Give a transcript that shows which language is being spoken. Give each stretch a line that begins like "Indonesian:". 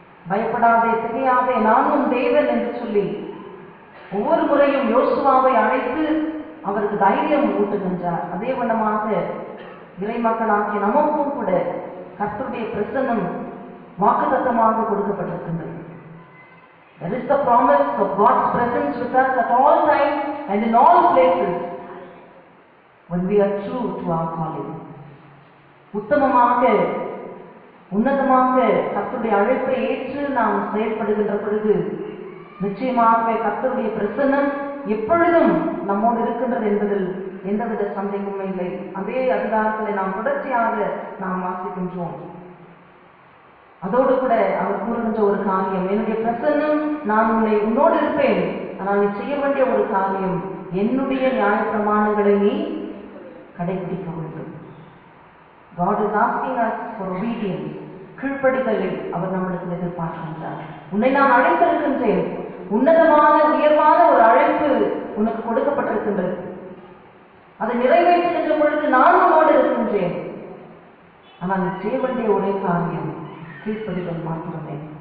Tamil: பயப்படாதே, திகையாதே, நானும் தேவன் என்று சொல்லி ஒவ்வொரு முறையும் யோசுவாவை அழைத்து அவருக்கு தைரியம் ஊட்டுகின்றார். அதே வண்ணமாக இறைமக்களாகிய நமக்கும் கூட கர்த்தருடைய பிரசன்னம் வாக்குத்தத்தமாக கொடுக்கப்பட்டிருக்கின்றது.
English: There is the promise of God's presence with us at all times and in all places when we are true to our calling.
Tamil: உத்தமமாக உன்னதமாக கர்த்தருடைய அழைப்பை ஏற்று நாம் செயல்படுகின்ற பொழுது நிச்சயமாகவே கர்த்தருடைய பிரசன்னம் எப்பொழுதும் நம்மோடு இருக்கின்றது என்பதில் எந்தவித சந்தேகமும் இல்லை. அதே அதிகாரத்திலே நாம் தொடர்ச்சியாக நாம் வாசிக்கின்றோம். அதோடு கூட அவர் கூறுகின்ற ஒரு காரியம், என்னுடைய பிரசன்னம் நான் உன்னோடு இருப்பேன், ஆனால் நீ செய்ய வேண்டிய ஒரு காரியம், என்னுடைய நியாய பிரமாணங்களை நீ கடைபிடிக்க வேண்டும்.
English: God is asking us for obedience.
Tamil: கீழ்ப்படிதலை அவர் நம்மளுக்கு எதிர்பார்க்கின்றார். உன்னை நான் அழைத்திருக்கின்றேன், உன்னதமான உயர்வான ஒரு அழைப்பு உனக்கு கொடுக்கப்பட்டிருக்கின்றது. அதை நிறைவேற்றுகின்ற பொழுது நான் உன்னோடு இருக்கின்றேன், ஆனால் நீ செய்ய வேண்டிய ஒரே காரியம் கீழ்ப்படிதல் மாத்திரமே.